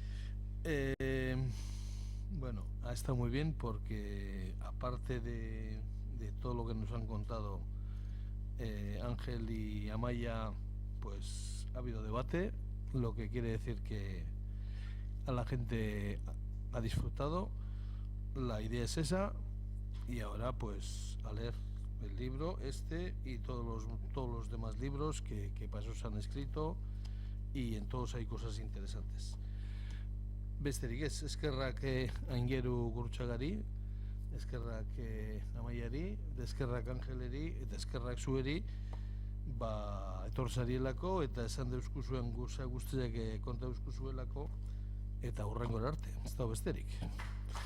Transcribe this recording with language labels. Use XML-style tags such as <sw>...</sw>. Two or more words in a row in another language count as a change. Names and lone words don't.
<es>Bueno, ha estado muy bien porque aparte de todo lo que nos han contado Ángel y Amaya, pues ha habido debate, lo que quiere decir que a la gente ha disfrutado. La idea es esa, y ahora pues a leer el libro y todos los demás libros que para eso se han escrito, y en todos hay cosas interesantes.</es> <eu>Besterik ez, eskerrak Aingeru Gurutxagari, eskerrak Amaiari, eskerrak Angeleri eta eskerrak zueri etorzarielako eta esan deuzkuzuen guztiak konta deuzkuzuelako, eta hurrengora arte, ez da besterik.</eu>